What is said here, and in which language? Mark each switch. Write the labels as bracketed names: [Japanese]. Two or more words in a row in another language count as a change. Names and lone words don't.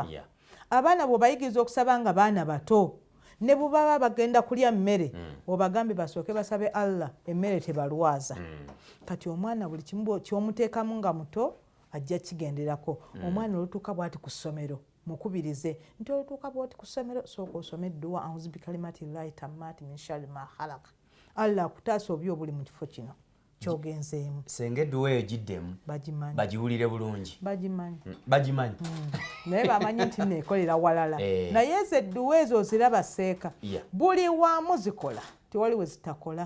[Ganda] Abaana bw'obayigiriza okusaba nga baana bato ne bubaba bagenda kulya mmere obagambe basooke basabe Allah emmere tebalwaza. Kati omwana buli kimu ky'omuteekamu nga muto ajja kigenderako. Omwana olutuuka bw'ati ku ssomero mukubirize nti olutuuka bw'oti ku ssomero sooka osome edduwa [Arabic] أعوذ بكلمات الله التامات من شر ما خلق. [Ganda] Allah akutaasa obi obuli mu kifo kino kyogenzeemu. Senga edduwa eyo giddemu bagiwulire bulungi bagimanyi naye bamanyi nti neekolera walala naye ezo edduwa ezo oziraba seeka buli wamu zikola tewali we zitakola.